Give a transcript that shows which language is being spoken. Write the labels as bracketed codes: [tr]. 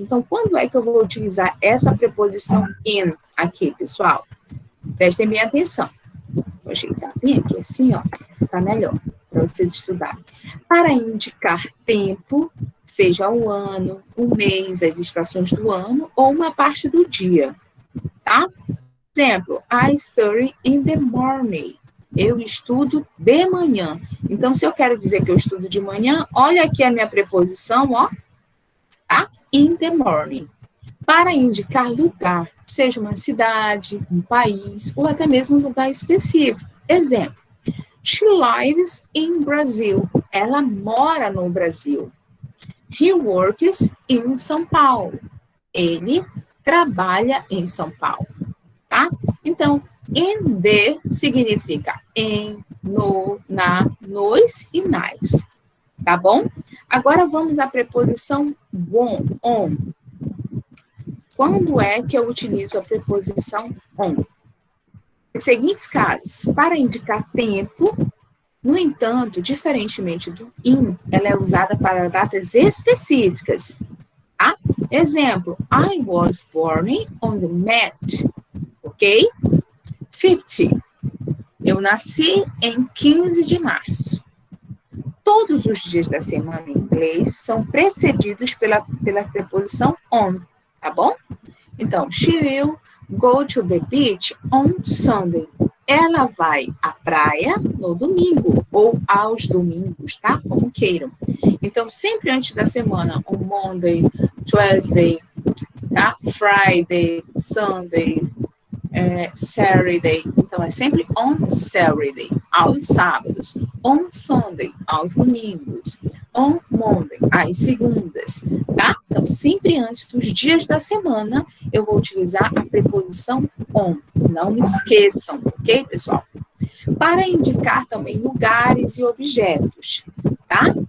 [pt] Então, quando é que eu vou utilizar essa preposição in aqui, pessoal? Prestem bem atenção. Vou ajeitar bem aqui assim, ó, para ficar melhor, para vocês estudarem. Para indicar tempo, seja o ano, o mês, as estações do ano, ou uma parte do dia, tá? [en] Exemplo, I study in the morning. [pt] Eu estudo de manhã. Então, se eu quero dizer que eu estudo de manhã, olha aqui a minha preposição, ó, tá? [en] In the morning. [pt] Para indicar lugar, seja uma cidade, um país, ou até mesmo um lugar específico. [en] Exemplo, she lives in Brazil. [pt] Ela mora no Brasil. [en] He works in São Paulo. [pt] Ele trabalha em São Paulo, tá? Então, in the significa em, no, na, nos e nas, tá bom? Agora vamos à preposição on. Quando é que eu utilizo a preposição on? Em seguintes casos, para indicar tempo, no entanto, diferentemente do in, ela é usada para datas específicas, tá? [en] Exemplo, I was born on the mat, ok? [pt] 50. Eu nasci em 15 de março. Todos os dias da semana em inglês são precedidos pela preposição on, tá bom? [en] Então, she will go to the beach on Sunday. [pt] Ela vai à praia no domingo, ou aos domingos, tá? Como queiram. Então, sempre antes da semana, [en] on Monday, Tuesday, [pt] tá? [en] Friday, Sunday, Saturday. [pt] Então, é sempre [en] on Saturday, [pt] aos sábados. [en] On Sunday, [pt] aos domingos. [en] On Monday, [pt] às segundas, tá? Então, sempre antes dos dias da semana, eu vou utilizar a preposição on. Não me esqueçam, ok, pessoal? Para indicar também lugares e objetos, tá?